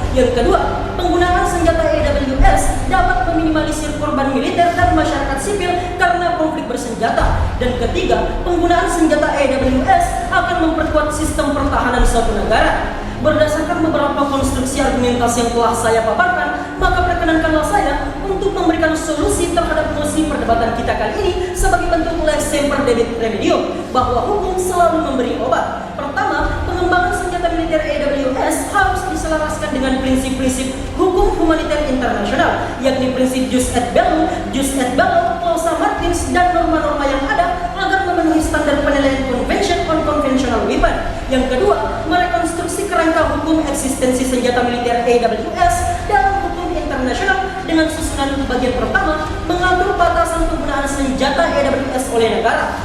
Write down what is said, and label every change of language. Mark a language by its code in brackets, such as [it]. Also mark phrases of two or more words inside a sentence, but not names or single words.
[id] Yang kedua, penggunaan senjata AWS dapat meminimalisir korban militer dan masyarakat sipil karena konflik bersenjata. Dan ketiga, penggunaan senjata AWS akan memperkuat sistem pertahanan suatu negara. Berdasarkan beberapa konstruksi argumentasi yang telah saya paparkan, maka perkenankanlah saya untuk memberikan solusi terhadap mosi perdebatan kita kali ini sebagai bentuk [la] lex semper debit remedium, [id] bahwa hukum selalu memberi obat. Pertama, pengembangan senjata militer AWS harus diselaraskan dengan prinsip-prinsip hukum humaniter internasional, yakni prinsip [la] jus et bellum, [id] clausa martins, dan norma-norma yang ada agar memenuhi standar penilaian Convention on Conventional Weapon. Yang kedua, merekonstruksi kerangka hukum eksistensi senjata militer AWS dalam hukum internasional dengan susunan bagian pertama, mengatur batasan penggunaan senjata AWS oleh negara.